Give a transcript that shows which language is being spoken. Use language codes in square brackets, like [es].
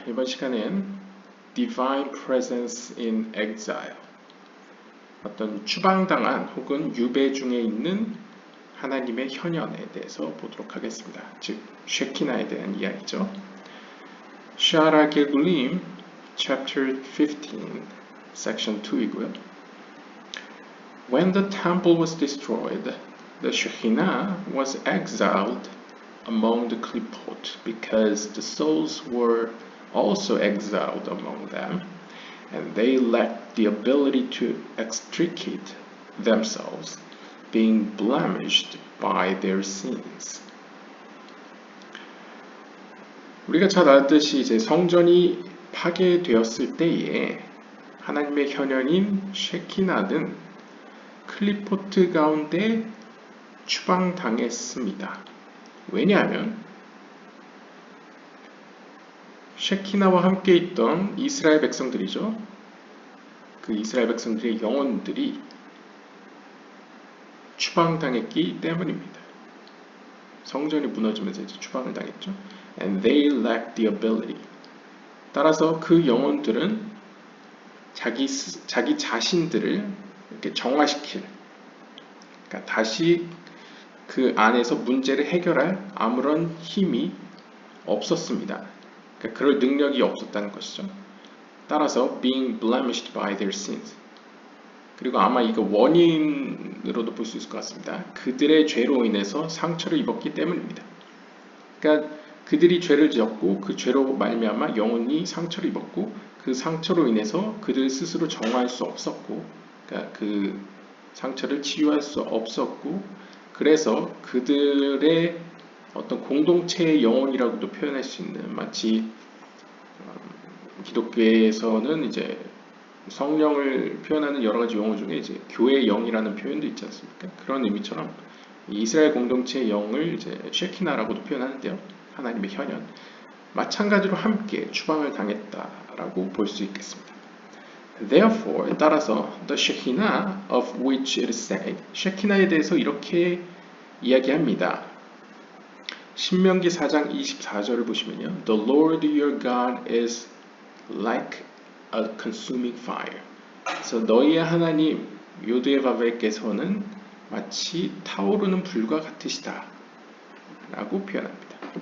[ko] 이번 시간엔 [en] Divine Presence in Exile, [ko] 어떤 추방당한 혹은 유배 중에 있는 하나님의 현현에 대해서 보도록 하겠습니다. 즉, 쉐키나에 대한 이야기죠. 샤라 게굴림 Chapter 15, Section 2이고요. [en] When the temple was destroyed, the Shekinah was exiled among the Klipot, because the souls were also exiled among them, and they lacked the ability to extricate themselves, being blemished by their sins. [ko] 우리가 잘 알듯이 이제 성전이 파괴되었을 때에 하나님의 현현인 쉐키나는 클리포트 가운데 추방당했습니다. 왜냐하면 쉐키나와 함께 있던 이스라엘 백성들이죠. 그 이스라엘 백성들의 영혼들이 추방당했기 때문입니다. 성전이 무너지면서 이제 추방을 당했죠. [en] And they lacked the ability. [ko] 따라서 그 영혼들은 자기 자신들을 이렇게 정화시킬, 그러니까 다시 그 안에서 문제를 해결할 아무런 힘이 없었습니다. 그러니까 그럴 능력이 없었다는 것이죠. 따라서 [en] being blemished by their sins. [ko] 그리고 아마 이거 원인으로도 볼 수 있을 것 같습니다. 그들의 죄로 인해서 상처를 입었기 때문입니다. 그러니까 그들이 죄를 지었고 그 죄로 말미암아 영혼이 상처를 입었고 그 상처로 인해서 그들 스스로 정화할 수 없었고, 그러니까 그 상처를 치유할 수 없었고, 그래서 그들의 어떤 공동체의 영혼이라고도 표현할 수 있는, 마치 기독교에서는 이제 성령을 표현하는 여러 가지 용어 중에 이제 교회의 영이라는 표현도 있지 않습니까? 그런 의미처럼 이스라엘 공동체의 영을 이제 쉐키나라고도 표현하는데요. 하나님의 현현. 마찬가지로 함께 추방을 당했다라고 볼 수 있겠습니다. [en] Therefore, [ko] 따라서 [en] the Shekinah of which it is said, [ko] 쉐키나에 대해서 이렇게 이야기합니다. 신명기 4장 24절을 보시면요. [en] The Lord your God is like a consuming fire. [ko] 그래서 너희의 하나님 요드에바벨께서는 마치 타오르는 불과 같으시다 라고 표현합니다.